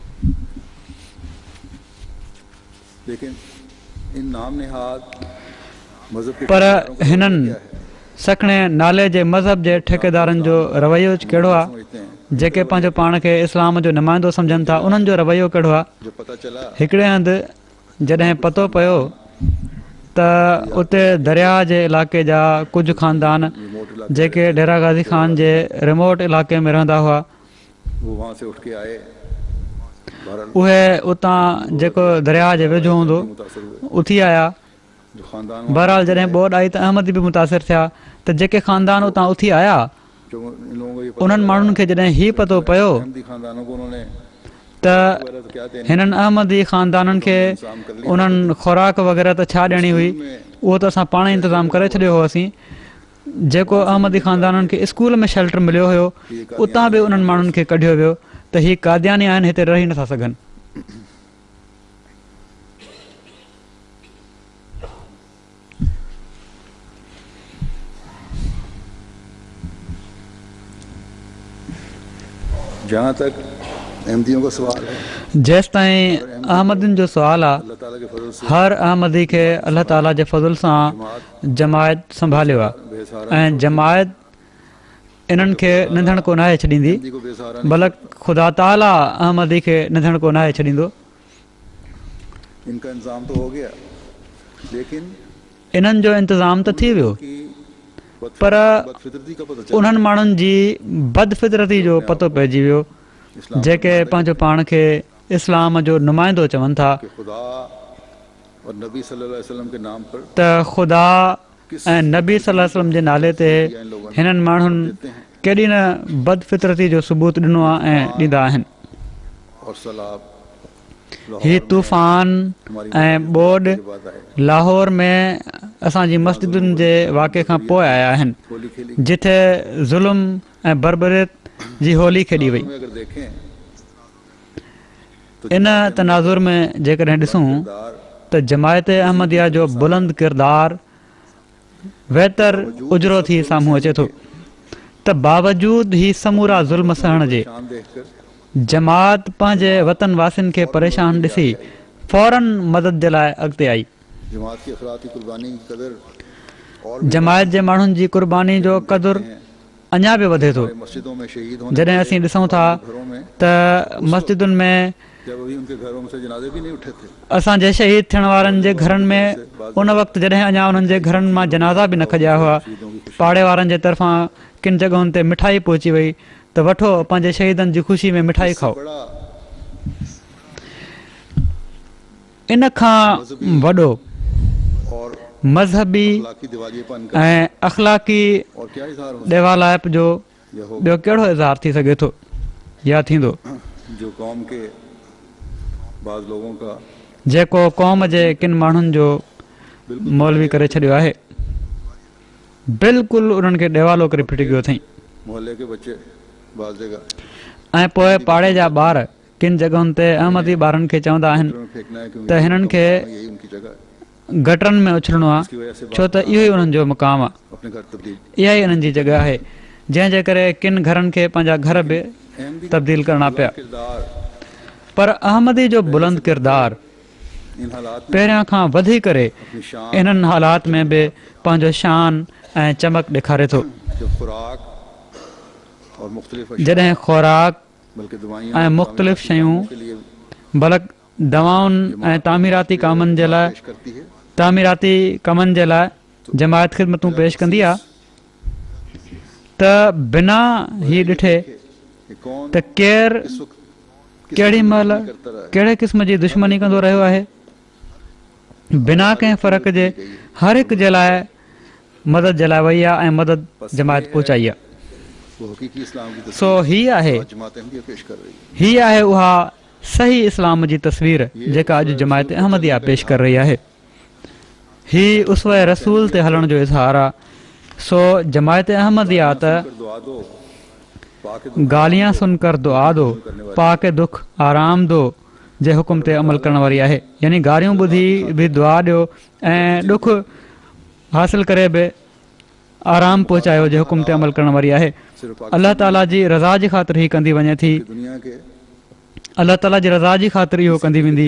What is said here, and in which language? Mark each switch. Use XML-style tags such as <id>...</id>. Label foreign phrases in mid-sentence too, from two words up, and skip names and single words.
<ur>लेकिन इन नाम निहाद मज़हब के पर ठेकेदारों का</ur> <sd>हिननि</sd> <ur>क्या है?</ur> <sd>सखणे नाले जे मज़हब जे ठेकेदारनि जो रवैयो कहिड़ो आहे?</sd> <ur>समझते हैं</ur> <sd>जेके पंहिंजो पाण खे इस्लाम जो नुमाइंदो सम्झनि था उन्हनि जो रवैयो कहिड़ो आहे?</sd> <ur>जो पता चला</ur> <sd>हिकिड़े हंधि जॾहिं पतो पियो त उते दरिया जे इलाइक़े जा कुझु ख़ानदान</sd> <ur>रिमोट इलाके</ur> <sd>जेके डेरा गाज़ी ख़ान जे रिमोट इलाइक़े में रहंदा हुआ</sd> <ur>वो वहाँ से उठ के आए, बहरहाल</ur> <sd>उहे उतां जेको दरिया जे वेझो हूंदो</sd> <ur>मुतासर हुए।</ur> <sd>उथी आया।</sd> <ur>जो खानदान</ur> <sd>बहरहाल जॾहिं ॿोॾि आई त अहमदी बि मुतासिर थिया त जेके ख़ानदान उतां उथी आया</sd> <ur>जो इन लोगों को ये पता</ur> <sd>उन्हनि माण्हुनि खे जॾहिं हीउ पतो पियो</sd> <ur>अहमदी खानदानों को उन्होंने</ur> <sd>त</sd> <ur>वगैरह तो क्या देने</ur> <sd>हिननि अहमदी ख़ानदाननि खे उन्हनि खुराक वग़ैरह त छा ॾियणी हुई उहो त असां पाण ई इंतज़ामु करे छॾियो हुओसीं। जेको अहमदी ख़ानदाननि खे स्कूल में शेल्टर मिलियो हुयो उतां बि उन्हनि माण्हुनि खे कढियो वियो त हीअ कादियानी आहिनि, हिते रही नथा सघनि।</sd> <ur>जहाँ तक अहमदियों का सवाल है,</ur> <sd>जेसि ताईं अहमदियुनि जो सुवालु आहे,</sd> <ur>अल्लाह ताला के फजल से</ur> <sd>हर अहमदी खे अलाह ताला जे फज़ुल सां जमायत संभालियो आहे</sd> <ur>बेसहारा</ur> <sd>ऐं जमायत इन्हनि खे निंधण कोन आहे छॾींदी,</sd> <ur>अहमदी को बेसहारा</ur> <sd>बल्कि ख़ुदा ताला अहमदी खे निंधण कोन आहे छॾींदो।</sd> <ur>इनका इंतजाम तो हो गया, लेकिन</ur> <sd>इन्हनि जो इंतज़ाम त थी वियो</sd> <ur>कि पर बदफितरती का पता चला।</ur> <sd>उन्हनि माण्हुनि जी बदफ़ितरती जो पतो पइजी वियो जेके पंहिंजो पाण खे इस्लाम जो नुमाइंदो चवनि था</sd> <ur>कि खुदा और नबी</ur> <ar>صلى الله عليه وسلم</ar> <ur>के नाम पर</ur> <sd>त ख़ुदा ऐं नबी</sd> <ar>صلى الله عليه وسلم</ar> <sd>जे नाले ते हिननि माण्हुनि केॾी न बदफ़ितरती जो सबूत ॾिनो आहे ऐं ॾींदा आहिनि।</sd> <ur>और सलाब</ur> <sd>हीउ तूफ़ान ऐं ॿोॾि</sd> <ur>बाद आए,</ur> <sd>लाहौर में असांजी मस्जिदुनि जे वाक़े खां पोइ आया आहिनि</sd> <ur>होली खेली।</ur> <sd>जिथे ज़ुल्म ऐं बरबरीत जी होली खेॾी वई।</sd> <ur>में अगर देखें</ur> <sd>इन तनाज़ुर में जेकॾहिं ॾिसूं</sd> <ur>दार</ur> <sd>त जमायत अहमदिया जो बुलंद किरदार बहितर उजरो थी साम्हूं अचे थो त बावजूद ही समूरा ज़ुल्म सहण जे</sd> <ur>शान देखकर</ur> <sd>जमात पंहिंजे वतन वासियुनि खे परेशान ॾिसी फौरन मदद जे लाइ अॻिते आई।</sd> <ur>जमात की अखलाकी कुर्बानी की कदर और</ur> <sd>जमायत जे माण्हुनि जी कुर्बानी जो क़दुरु अञा बि वधे थो।</sd> <ur>मस्जिदों में शहीद होने</ur> <sd>जॾहिं असीं ॾिसूं था</sd> <ur>घरों में</ur> <sd>त मस्जिदुनि में</sd> <ur>जब अभी उनके घरों से जनाजे भी नहीं उठे थे,</ur> <sd>असांजे शहीद थियण वारनि जे घरनि में उन वक़्तु जॾहिं अञा उन्हनि जे घरनि मां जनाज़ा बि न खॼिया हुआ, पाड़े वारनि जे तरफ़ां किन जॻहुनि ते मिठाई पहुची वई त वठो पंहिंजे शहीदनि जी ख़ुशी में मिठाई खाओ।</sd> <ur>बड़ा</ur> <sd>इन खां वॾो</sd> <ur>और मज़हबी अखलाकी दिवालियेपन का</ur> <sd>ऐं अख़लाक़ी</sd> <ur>और क्या इज़हार हो</ur> <sd>ॾेवालाइप जो</sd> <ur>यह हो</ur> <sd>ॿियो कहिड़ो इज़हार थी सघे थो या थींदो</sd> <ur>जो कौम के बाज़ लोगों का</ur> <sd>जेको क़ौम जे किन माण्हुनि जो मौलवी करे छॾियो आहे, बिल्कुलु उन्हनि खे ॾेवालो करे फिटी कयो अथई।</sd> <ur>मोहल्ले के बच्चे बाज़ जगह</ur> <sd>ऐं पोइ पाड़े जा ॿार किन जॻहुनि ते अहमदी ॿारनि खे चवंदा आहिनि</sd> <ur>में फेंकना है क्योंकि</ur> <sd>त हिननि खे</sd> <ur>यही उनकी जगह है,</ur> <sd>गटरनि में उछलणो आहे</sd> <ur>इसकी वजह से</ur> <sd>छो त इहो ई उन्हनि जो मुक़ाम आहे,</sd> <ur>अपने घर तब्दील</ur> <sd>इहा ई उन्हनि जी जॻह आहे जंहिंजे करे किन घरनि खे पंहिंजा घर बि</sd> <ur>अहमदी</ur> <sd>तब्दील करणा पिया।</sd> <ur>किरदार</ur> <sd>पर अहमदी जो बुलंद किरदारु</sd> <ur>इन हालात में</ur> <sd>पहिरियां खां वधी करे</sd> <ur>अपनी शान</ur> <sd>इन्हनि हालात में बि पंहिंजो शान ऐं चमक ॾेखारे थो।</sd> <ur>जो खुराक और मुख्तलिफ</ur> <sd>जॾहिं खुराक</sd> <ur>बल्कि दवाइयाँ</ur> <sd>ऐं मुख़्तलिफ़ शयूं</sd> <ur>के लिए</ur> <sd>बल्कि दवाउनि ऐं तामीराती कमनि जे लाइ</sd> <ur>पेश करती है,</ur> <sd>जमायत ख़िदमतूं पेश कंदी आहे त बिना ही ॾिठे</sd> <ur>कि कौन</ur> <sd>त केरु</sd> <ur>इस वक्त</ur> <sd>केॾी महिल</sd> <ur>करता रहा है।</ur> <sd>कहिड़े क़िस्म जी दुश्मनी कंदो रहियो आहे, बिना कंहिं फ़र्क़ जे हर हिक जे लाइ मदद जे लाइ वई आहे ऐं मदद जमायत पहुचाई आहे।</sd> <ur>वो हकीकी इस्लाम की</ur> <sd>सो हीअ आहे</sd> <ur>तस्वीर जमात अहमदिया पेश कर रही है।</ur> <sd>हीअ आहे उहा सही इस्लाम जी तस्वीर जेका अॼु जमायत अहमदिया पेश करे रही आहे। ही उसवे रसूल ते हलण जो इज़हार आहे। सो जमायत अहमदिया त</sd> <ur>گالیاں سن کر دعا دو، پا کے دکھ آرام دو</ur> <sd>जे हुकुम ते अमल करण वारी आहे। यानी गारियूं ॿुधी बि दुआ ॾियो ऐं ॾुख हासिल करे बि आराम पहुचायो जे हुकुम ते अमल करण वारी आहे। अलाह ताला जी रज़ा जी ख़ातिर ही कंदी वञे थी, अलाह ताला जी रज़ा जी ख़ातिर इहो कंदी वेंदी।</sd>